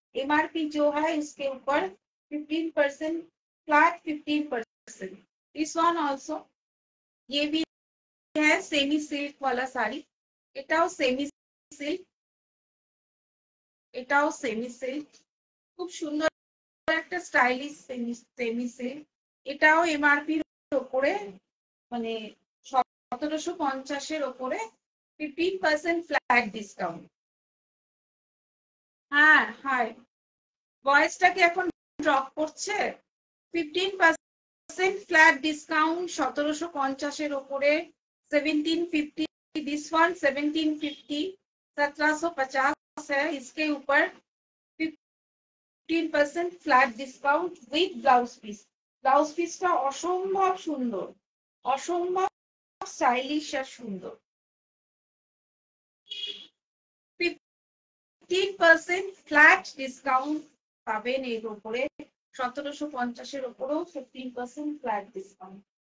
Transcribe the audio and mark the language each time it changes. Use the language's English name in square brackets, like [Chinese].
[Hindi] MRP जो है उसके ऊपर 15% फ्लैट 15%। दिस वन ऑल्सो, ये भी है सेमी सिल्क वाला [Bangla] শাড়ি, এটাও সেমি সিল্ক, এটাও সেমি সিল্ক, খুব সুন্দর একটা স্টাইলিশ সেমি সিল্ক। এটাও এমআরপি উপরে, মানে 1750 উপরে 15% ফ্ল্যাট ডিসকাউন্ট। হ্যাঁ হাই, ভয়েসটা কি এখন ড্রপ করছে? [Hindi] 15% फ्लैट डिस्काउंट 1750 উপরে 1750। दिस वन 1750, 1750 है, इसके ऊपर 15% flat discount with blouse piece. [Bangla] Blouse পিসটা অসম্ভব সুন্দর, অসম্ভব স্টাইলিশ আর সুন্দর। 15% ফ্ল্যাট ডিসকাউন্ট পাবেন এর উপরে, 1750 উপরেও 15% ফ্ল্যাট ডিসকাউন্ট।